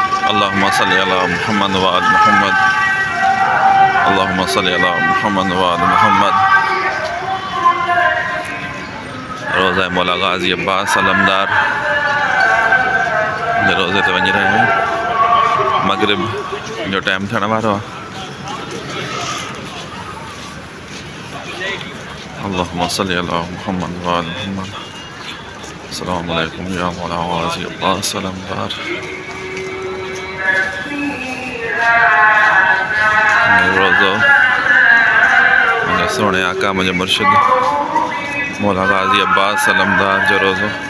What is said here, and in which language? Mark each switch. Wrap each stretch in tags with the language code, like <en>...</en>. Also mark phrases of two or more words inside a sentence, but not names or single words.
<ar>اللهم صل على محمد وآل محمد. اللهم صل على محمد وآل محمد.</ar> <sd>रोज़ा मौला गाज़ी अब्बास अलमदार रोज़े ते वञी रहिया आहियूं। मगरिब जो टाइम थियण वारो आहे।</sd> <ar>اللهم صل على محمد وآل محمد. السلام عليكم يا مولا غازي عباس علمدار.</ar> <sd>रोज़ो मुंहिंजे सोणे आका मुंहिंजे मुर्शिद मौला गाज़ी अब्बास अलमदार जो रोज़ो।</sd>